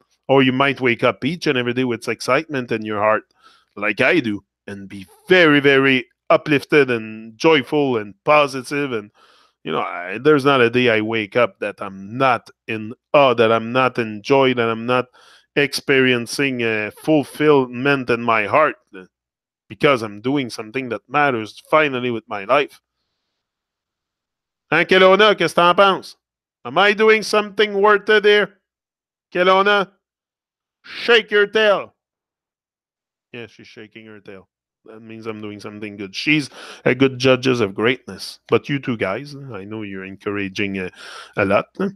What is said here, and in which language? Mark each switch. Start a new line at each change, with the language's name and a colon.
English: Or you might wake up each and every day with excitement in your heart, like I do, and be very, very uplifted and joyful and positive. And, there's not a day I wake up that I'm not in awe, that I'm not in joy, that I'm not experiencing fulfillment in my heart because I'm doing something that matters finally with my life.
French: Hein, Kelowna, qu'est-ce que t'en penses?
English: Am I doing something worth it here? Kelowna, shake your tail. Yeah, she's shaking her tail. That means I'm doing something good. She's a good judges of greatness. But you two guys, I know you're encouraging a lot.